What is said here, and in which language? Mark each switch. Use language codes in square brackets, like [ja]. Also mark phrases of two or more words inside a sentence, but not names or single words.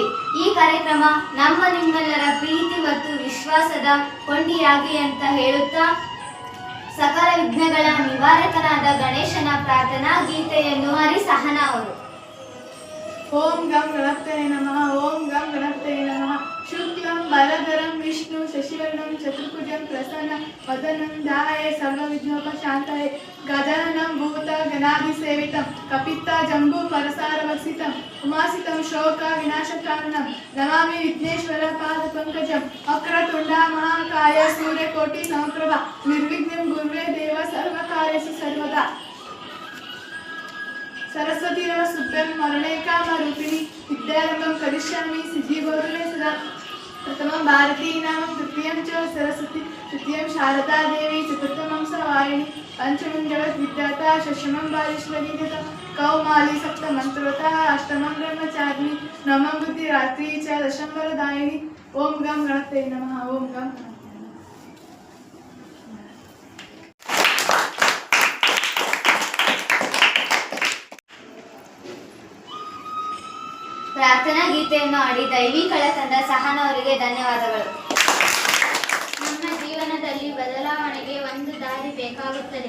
[kn] ಈ ಕಾರ್ಯಕ್ರಮ ನಮ್ಮ ನಿಮ್ಮೆಲ್ಲರ ಪ್ರೀತಿ ಮತ್ತು ವಿಶ್ವಾಸದ ಕೊಂಡಿಯಾಗಿ ಅಂತ ಹೇಳುತ್ತಾ ಸಕಲ ವಿಘ್ನಗಳ ನಿವಾರಕನಾದ ಗಣೇಶನ ಪ್ರಾರ್ಥನಾ ಗೀತೆಯನ್ನು ಹರಿಸಹನ ಅವರು. [sa] ಓಂ ಗಂ ಗಣಪತಯೇ ನಮಃ. ಓಂ ಗಂ ಗಣಪತಯೇ ನಮಃ. ಶುಕ್ಲಂ ವರದರಂ ವಿಷ್ಣು ಶಶಿವರ್ಣಂ ಚತುರ್ಭುಜಂ ಪ್ರಸನ್ನ ವದನಂ ಧ್ಯಾಯೇ ಸರ್ವವಿಘ್ನೋಪಶಾಂತಯೇ. ಗಜಾನನಂ ಭೂತ ಗಣಾಭಿಸೇವಿತಂ ಕಪಿತ್ತ ಜಂಬೂ ಫಲಸಾರವರ್ಷಿತಂ ಉಮಾಸಿತಂ ಶೋಕ ವಿನಾಶಕಾರಣಂ ನಮಾಮಿ ವಿಘ್ನೇಶ್ವರ ಪಾದ ಪಂಕಜಂ. ವಕ್ರತುಂಡ ಮಹಾಕಾಯ ಸೂರ್ಯಕೋಟಿ ಸಮಪ್ರಭ ನಿರ್ವಿಘ್ನಂ ಗುರುವೇ ದೇವ ಸರ್ವಕಾರ್ಯಸು ಸರ್ವದಾ. सरस्वती नमस्तुभ्यं वरदे कामरूपिणी विद्यारम्भं करिष्यामि सिद्धिबोधने सदा. प्रथमं भारती नाम तृतीयं च सरस्वती तृतीयं शारदा देवी चतुर्थमं सवारिणी पंचमं जगद्विद्याता षष्ठमं वागीश्वरी तथा कौमाली सप्तमं अष्टमं ब्रह्मचारिणी नवमं बुद्धिरात्री च दशमं वरदायिनी. ओम गं गणपतये नमः. ओम गं [kn] ಪ್ರಾರ್ಥನಾ ಗೀತೆಯನ್ನು ಹಾಡಿ ದೈವಿಕಳ ತಂಡ ಸಹನ ಅವರಿಗೆ ಧನ್ಯವಾದಗಳು. ನಮ್ಮ ಜೀವನದಲ್ಲಿ ಬದಲಾವಣೆಗೆ ಒಂದು ದಾರಿ ಬೇಕಾಗುತ್ತದೆ.